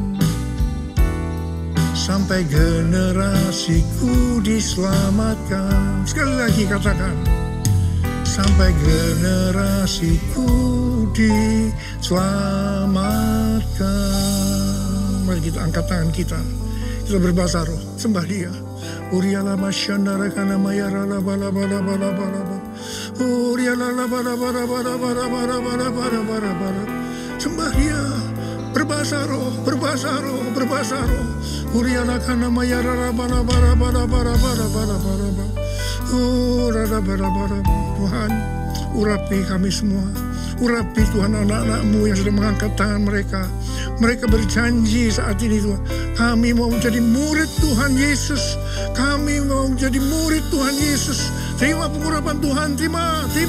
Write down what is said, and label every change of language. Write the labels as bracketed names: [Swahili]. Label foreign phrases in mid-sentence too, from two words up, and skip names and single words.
[Indonesian] Sampai generasiku diselamatkan." Sekali lagi katakan, sampai generasiku diselamatkan. Mari kita angkat tangan kita. Kita berbahasa roh, sembah Dia. Uriala masyandara kana mayara la bala bala bala bala bala. Uriala la bala bala bala bala bala bala bala bala bala. Sembah Dia. Berbahasa roh, berbahasa roh, berbahasa roh. Uriala kana mayara la bala bala bala bala bala bala bala bala. Uriala bala bala. Tuhan, urapi kami semua. Urapi Tuhan anak-anak-Mu yang sudah mengangkat tangan mereka. Mereka berjanji saat ini Tuhan, kami mau menjadi murid Tuhan Yesus. Kami mau menjadi murid Tuhan Yesus. Terima pengurapan Tuhan, terima.